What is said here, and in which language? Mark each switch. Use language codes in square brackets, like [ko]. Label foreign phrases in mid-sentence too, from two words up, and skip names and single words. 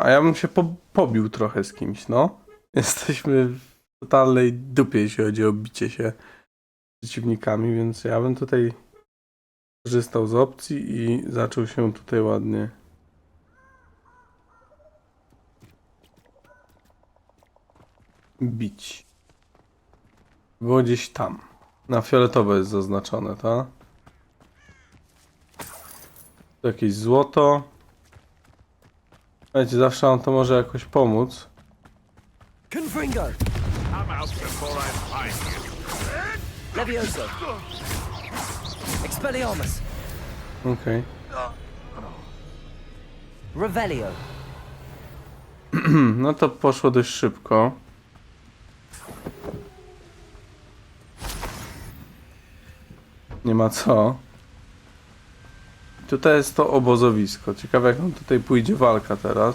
[pl] A ja bym się pobił trochę z kimś, no. Jesteśmy w totalnej dupie, jeśli chodzi o bicie się z przeciwnikami, więc ja bym tutaj korzystał z opcji i zaczął się tutaj ładnie bić. Było gdzieś tam. Na fioletowo jest zaznaczone, tak? Tu jakieś złoto. Wiecie, zawsze on to może jakoś pomóc. Confringo! [en] I'm out before I find you. [pl] Levioso! Expelliarmus! Okej. Revelio! No to poszło dość szybko. Nie ma co. Tutaj jest to obozowisko. Ciekawe, jak nam tutaj pójdzie walka teraz.